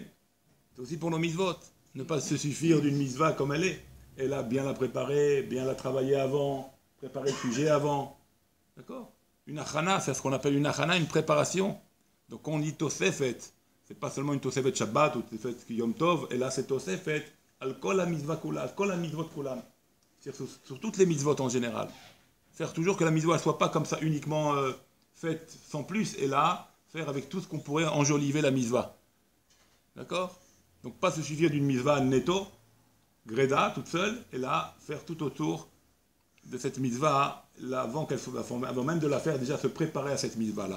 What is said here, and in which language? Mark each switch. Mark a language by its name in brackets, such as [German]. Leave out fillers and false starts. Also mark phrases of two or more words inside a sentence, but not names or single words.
[French] C'est aussi pour nos mitzvot. Ne pas se suffire d'une mitzvah comme elle est. Elle a bien la préparer, bien la travailler avant, préparer le sujet avant. D'accord? Une achana, c'est ce qu'on appelle une achana, une préparation. Donc on dit Tosefet. C'est pas seulement une [Hebrew] תוספת שבת [French] ou [Hebrew] תוספת יום טוב, [French] et là c'est [Hebrew] תוספת, על כל המצוה כולה, על כל המצוות כולם. [French] C'est-à-dire sur toutes les mitzvot en général. Faire toujours que la mitzvah ne soit pas comme ça uniquement faite sans plus, et là, faire avec tout ce qu'on pourrait enjoliver la mitzvah. D'accord? Donc pas se suffire d'une mitzvah netto, greda, toute seule, et là, faire tout autour de cette mitzvah, là, avant même de la faire, déjà se préparer à cette mitzvah-là.